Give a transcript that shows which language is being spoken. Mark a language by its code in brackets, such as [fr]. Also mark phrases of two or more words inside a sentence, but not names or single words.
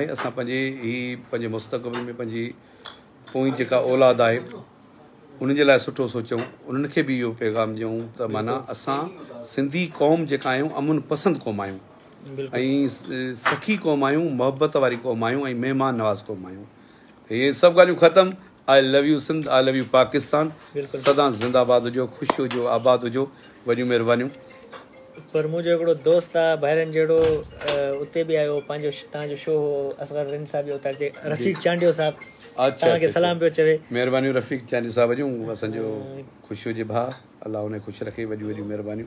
[sd] असां पंहिंजे मुस्तक़बिल में पंहिंजी पोइ जेका औलाद आहे उन्हनि जे लाइ सुठो सोचूं, उन्हनि खे बि इहो पैगाम ॾियूं त माना असां सिंधी क़ौम जेका आहियूं अमन पसंदि क़ौम आहियूं ऐं सखी क़ौम आहियूं, मोहबत वारी क़ौम आहियूं ऐं महिमान नवाज़ क़ौम आहियूं। इहे सभु ॻाल्हियूं ख़तमु। [en] I love you Sindh, I love you Pakistan. [sd] सदा ज़िंदाबाद हुजो, ख़ुशि हुजो, आबाद हुजो। वॾियूं महिरबानियूं। पर मुंहिंजो हिकिड़ो दोस्त आहे ॿाहिरनि जहिड़ो उते बि आयो, पंहिंजो तव्हांजो शो हो, असगर रिन साहब जो उतारे रफ़ीक चांडियो साहब तव्हांखे सलाम पियो चवे। महिरबानियूं रफ़ीक चांडियो साहब जूं। असांजो ख़ुशि हुजे भाउ, अलाह उन ख़ुशि रखे। वॾियूं वॾियूं महिरबानियूं।